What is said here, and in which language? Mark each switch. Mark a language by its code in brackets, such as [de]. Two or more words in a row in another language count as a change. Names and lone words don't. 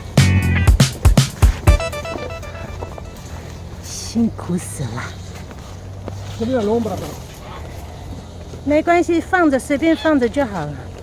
[zh] 辛苦死了。 [it] pochino all'ombra però. [zh] 没关系，放着随便放着就好了。